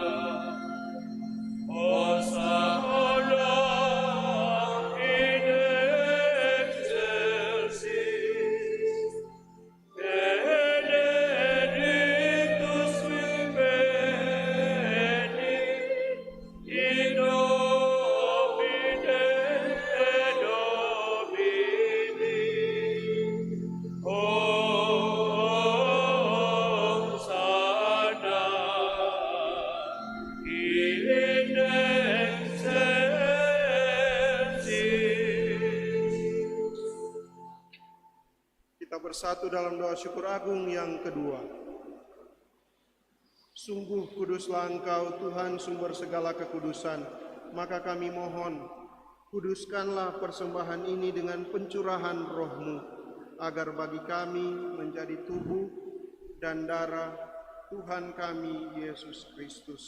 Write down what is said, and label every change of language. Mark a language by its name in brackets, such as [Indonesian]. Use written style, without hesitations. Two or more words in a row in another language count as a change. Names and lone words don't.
[Latin] Hosanna in excelsis, benedictus veni, in nomine Domini. Hosanna in excelsis. [Indonesian] Kita bersatu dalam doa syukur agung yang kedua. Sungguh kuduslah Engkau Tuhan sumber segala kekudusan, maka kami mohon, kuduskanlah persembahan ini dengan pencurahan roh-Mu, agar bagi kami menjadi tubuh dan darah Tuhan kami Yesus Kristus.